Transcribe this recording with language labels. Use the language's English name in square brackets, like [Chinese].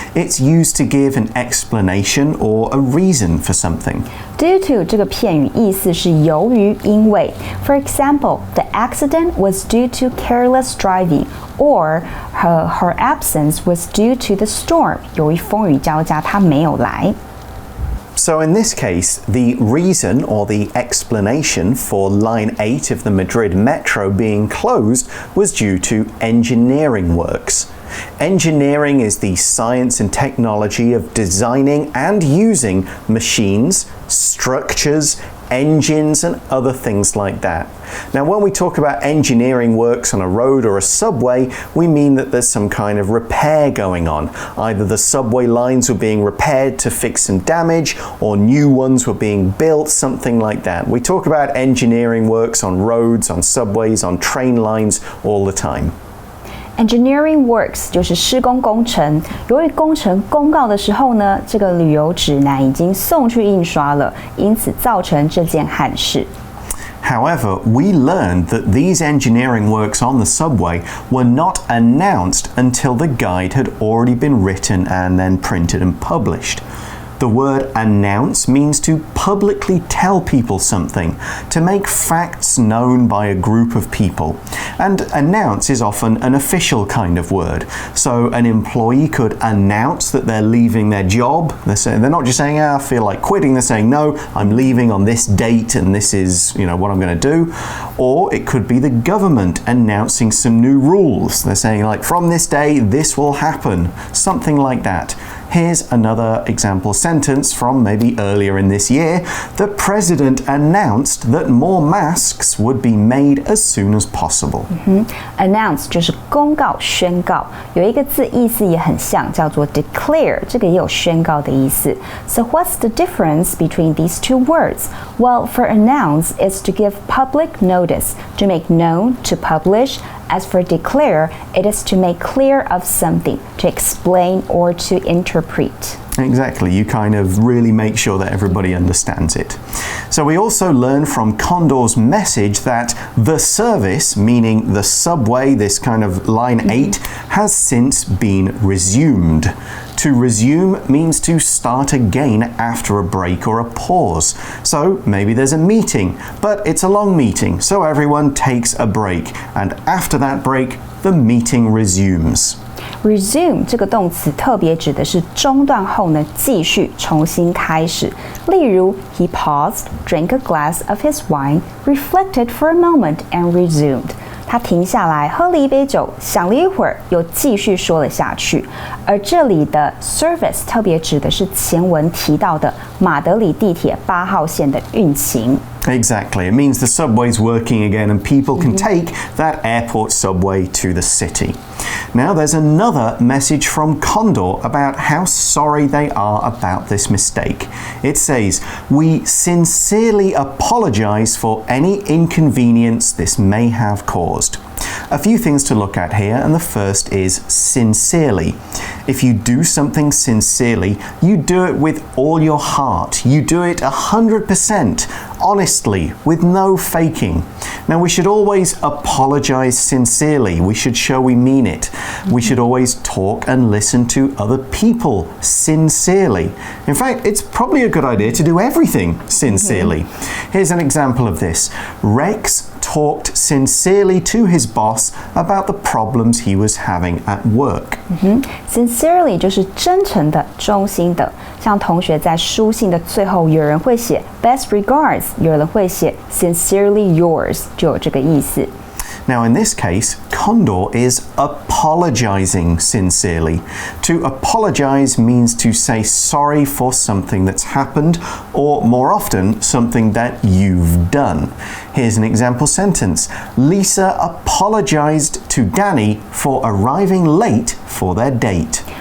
[English] It's used to give an explanation or a reason for something. Due to [Chinese] 这个片语意思是由于因为 [English] For example, the accident was due to careless driving or her absence was due to the storm. [Chinese] 由于风雨交加，她没有来。 [English] So in this case, the reason or the explanation for line 8 of the Madrid metro being closed was due to engineering works. Engineering is the science and technology of designing and using machines, structures, engines and other things like that. Now, when we talk about engineering works on a road or a subway, we mean that there's some kind of repair going on. Either the subway lines were being repaired to fix some damage or new ones were being built, something like that. We talk about engineering works on roads, on subways, on train lines all the time. [Chinese] Engineering works 就是施工工程。由于工程公告的时候呢，这个旅游指南已经送去印刷了，因此造成这件憾事。 [English] However, we learned that these engineering works on the subway were not announced until the guide had already been written and then printed and published. The word announce means to publicly tell people something, to make facts known by a group of people. And announce is often an official kind of word. So an employee could announce that they're leaving their job. They're not just saying, I feel like quitting. They're saying, no, I'm leaving on this date and this is, what I'm going to do. Or it could be the government announcing some new rules. They're saying, like, from this day, this will happen. Something like that. Here's another example sentence from maybe earlier in this year. The president announced that more masks would be made as soon as possible. [Chinese] Announce 就是公告、宣告，有一个字意思也很像，叫做 declare， 这个也有宣告的意思。 [English] So what's the difference between these two words? Well, for announce, it's to give public notice, to make known, to publish. As for declare, it is to make clear of something, to explain or to interpret. Exactly, you kind of really make sure that everybody understands it. So we also learn from Condor's message that the service, meaning the subway, this kind of line 8, has since been resumed. To resume means to start again after a break or a pause. So maybe there's a meeting, but it's a long meeting, so everyone takes a break. And after that break, the meeting resumes. [Chinese] Resume 这个动词特别指的是中断后呢，继续重新开始。例如 [English] He paused, drank a glass of his wine, reflected for a moment, and resumed. [Chinese] 他停下来，喝了一杯酒，想了一会儿，又继续说了下去。而这里的 service 特别指的是前文提到的马德里地铁8号线的运行。 [English] Exactly. It means the subway's working again and people can take that airport subway to the city. Now there's another message from Condor about how sorry they are about this mistake. It says, "We sincerely apologize for any inconvenience this may have caused." A few things to look at here, and the first is sincerely. If you do something sincerely, you do it with all your heart. You do it 100%, honestly, with no faking. Now, we should always apologize sincerely. We should show we mean it. We should always talk and listen to other people sincerely. In fact, it's probably a good idea to do everything sincerely. Here's an example of this. Rex talked sincerely to his boss about the problems he was having at work. [Chinese] Sincerely 就是真诚的、衷心的。像同学在书信的最后，有人会写 [English] best regards， [Chinese] 有人会写 [English] sincerely yours， [Chinese] 就有这个意思。 [English] Now, in this case, Condor is apologizing sincerely. To apologize means to say sorry for something that's happened, or more often, something that you've done. Here's an example sentence. Lisa apologized to Danny for arriving late for their date.